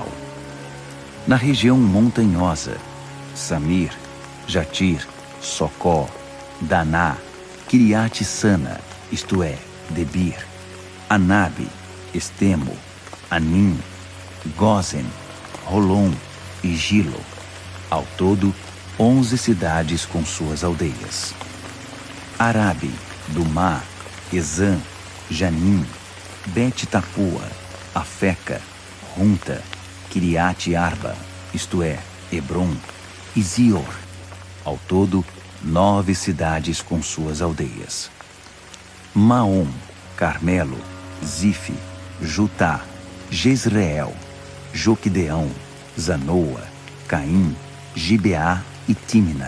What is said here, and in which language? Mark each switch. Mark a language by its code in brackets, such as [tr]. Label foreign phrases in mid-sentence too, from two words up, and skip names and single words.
[pt] Na região montanhosa, Samir, Jatir, Socó, Daná, Kiriat Sana, isto é, Debir, Anabe, Estemo, Anim, Gozen, Rolom e Gilo. Ao todo, 11 cidades com suas aldeias. Arabe, Dumá, Ezã, Janim, Bet-Tapua, Afeca, Runta, Kiriat Arba, isto é, Hebron, e Zior. Ao todo, 9 cidades com suas aldeias. Maom, Carmelo, Zife, Jutá, Jezreel, Joquideão, Zanoa, Caim, Gibeá e Tímina.